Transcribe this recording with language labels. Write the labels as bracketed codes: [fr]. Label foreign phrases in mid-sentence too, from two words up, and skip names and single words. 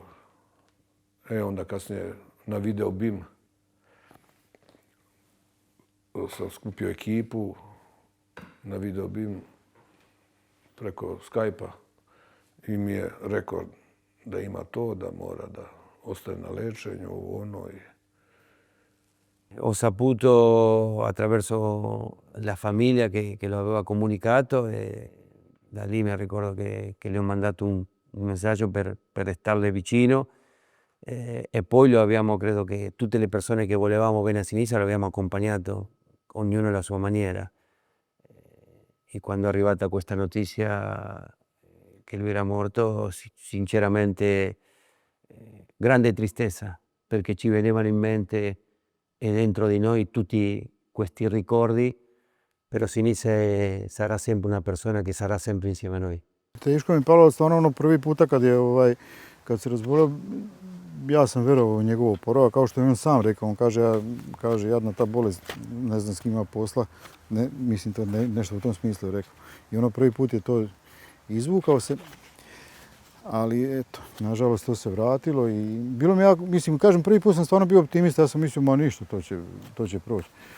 [sr] Onda kasnije na video BIM sam skupio ekipu na video BIM preko Skype-a i mi je rekao da ima to, da mora da ostane na lečenju, ono i... [it] Ho saputo attraverso la famiglia che lo aveva comunicato e da lì mi ricordo che le ho mandato un messaggio per starle vicino e poi lo abbiamo, credo che tutte le persone che volevamo bene a Sinisa lo abbiamo accompagnato, ognuno alla sua maniera. E quando è arrivata questa notizia che lui era morto, sinceramente grande tristezza, perché ci venivano in mente e dentro di noi tutti questi ricordi, però Sinisa sarà sempre una persona che sarà sempre insieme a noi. [hr] Teško mi je palo stvarno ono prvi puta kad se razbolio, ja sam vjerovao u njegov oporavak, kao što je on sam rekao, on kaže jadna ta bolest, ne znam s kim ima posla, mislim to nešto u tom smislu je rekao. I ono prvi put je to izvukao se, ali eto, nažalost to se vratilo i bilo mi jako, mislim, kažem, prvi put sam stvarno bio optimista, ja sam mislio, ma ništa, to će proći.